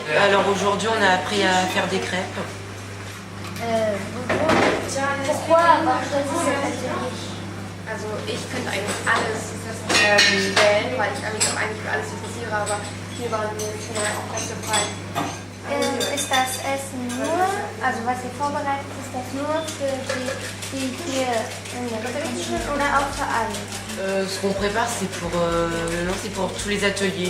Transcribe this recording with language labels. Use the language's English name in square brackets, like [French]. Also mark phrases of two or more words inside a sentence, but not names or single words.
[French] Alors aujourd'hui on a appris à faire des crêpes. Pourquoi avoir choisi cet atelier? [German] Also ich könnte eigentlich alles wählen, weil ich mich auch eigentlich für alles interessiere, aber hier waren mir auch Plätze frei. Ist das Essen nur, also was ihr vorbereitet, ist das nur für die hier in der Betrieb sind oder auch für alle? [French] Ce qu'on prépare c'est pour tous les ateliers.